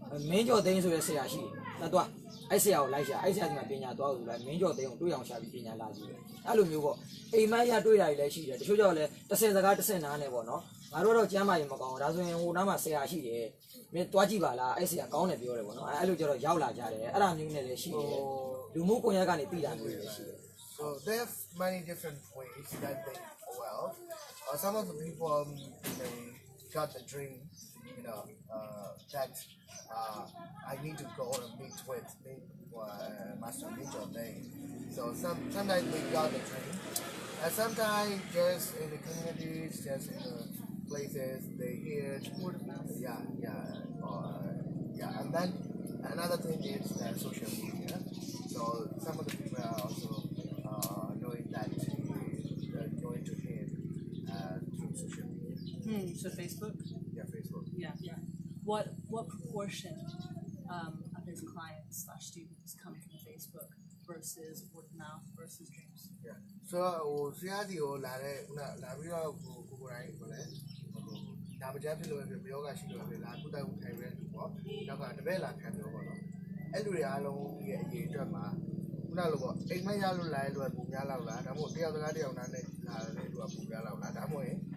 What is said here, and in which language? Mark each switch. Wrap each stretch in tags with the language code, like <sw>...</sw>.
<my>မင်းကျော်သိန်းဆိုတဲ့ဆရာရှိတယ်တော့အဲ့ဆရာကိုလိုက်ရှာအဲ့ဆရာကပညာသွားလို့လိုက်မင်းကျော်သိန်းကိုတွေ့အောင်ရှာပြီးပညာလာကြည့်တယ်အဲ့လိုမျိုးပေါ့အိမ်မက်ရတွေ့တာတွေလည်းရှိတယ်တချို့ကြောင့်လည်း10စကား10နားနဲ့ပေါ့နော်ငါတို့တော့ကျမ်းမာရင်မကောင်းဘူးဒါဆိုရင်ဟိုနားမှာဆရာရှိတယ်မင်းတွားကြည့်ပါလားအဲ့ဆရာကောင်းတယ်ပြောတယ်ပေါ့နော်အဲ့လိုကြတော့ရောက်လာကြတယ်အဲ့ဒါမျိုးနဲ့လည်းရှိတယ်လူမှုကွန်ရက်ကနေပြည်တာမျိုးလည်းရှိတယ်</my> <en>So they have many different ways that they well. Some of the people they got the dream, that I need to go and meet with Master Mitchell Day. So sometimes they got the dream, and sometimes just in the communities, just in the places they hear, and then another thing is social media. So some of the people are also knowing that going to him through social media. So Facebook? Yeah, Facebook. Yeah. What proportion of his clients / students come from Facebook versus word of mouth versus dreams? Yeah.</en> <my>So ဆရာဒီကိုလာတဲ့ခုနလာပြီးတော့ကိုတိုင်းကိုလည်းဒါမကြမ်းဖြစ်လို့ပဲပြောကရှိလို့ပဲလာကုသမှုထိုင်ပဲလူပေါ့နောက်ကတပည့်လာခံပြောပေါ့နော်အဲ့လူတွေအားလုံးရဲ့အရေးအတွက်မှာခုနလိုပေါ့အိမ်မက်ရလို့လာတဲ့လူကပူများလောက်လားဒါမှမဟုတ်တယောက်စကားတယောက်နားနဲ့လာတဲ့လူကပူများလောက်လားဒါမှမဟုတ်ရင်</my>